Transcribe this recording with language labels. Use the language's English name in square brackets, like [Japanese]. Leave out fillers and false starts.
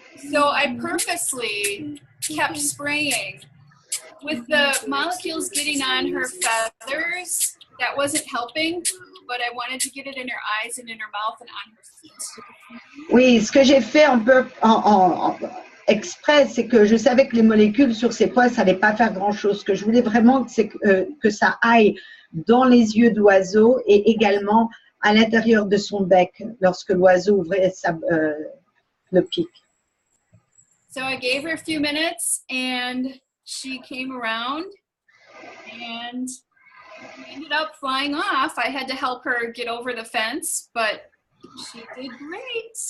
[English] So I purposely kept spraying. With the molecules getting on her feathers, that wasn't helping, but I wanted to get it in her eyes and in her mouth and on her feet. [French] Oui, ce que j'ai fait un peu en exprès, c'est que je savais que les molécules sur ses poils, ça n'allait pas faire grand-chose. Ce que je voulais vraiment, c'est que ça aille dans les yeux de l'oiseau et également à l'intérieur de son bec lorsque l'oiseau ouvrait le pic. [English] So I gave her a few minutes and she came around and ended up flying off. I had to help her get over the fence, but she did great.